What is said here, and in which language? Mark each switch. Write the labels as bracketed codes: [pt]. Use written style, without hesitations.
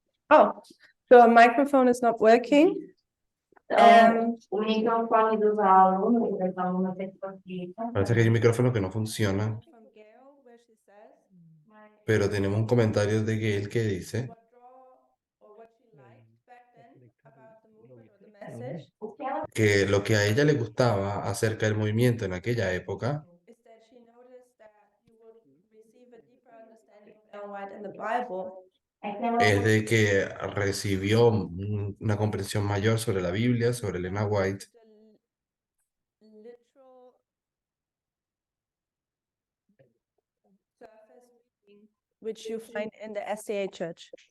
[en] Oh, so a microphone is not working. [pt] O microfone dos alunos, das alunas aqui. [es] Parece que hay un micrófono que no funciona, [en] From Gail, where she says [es] pero tenemos un comentario de Gail que dice [en] what draw or what she liked back then about the movement or the message [es] que lo que a ella le gustaba acerca del movimiento en aquella época [en] is that she noticed that you would receive a deeper understanding of Ellen White in the Bible. [es] es de que recibió una comprensión mayor sobre la Biblia, sobre Elena White, [en] The literal surface reading which you find in the SDA church.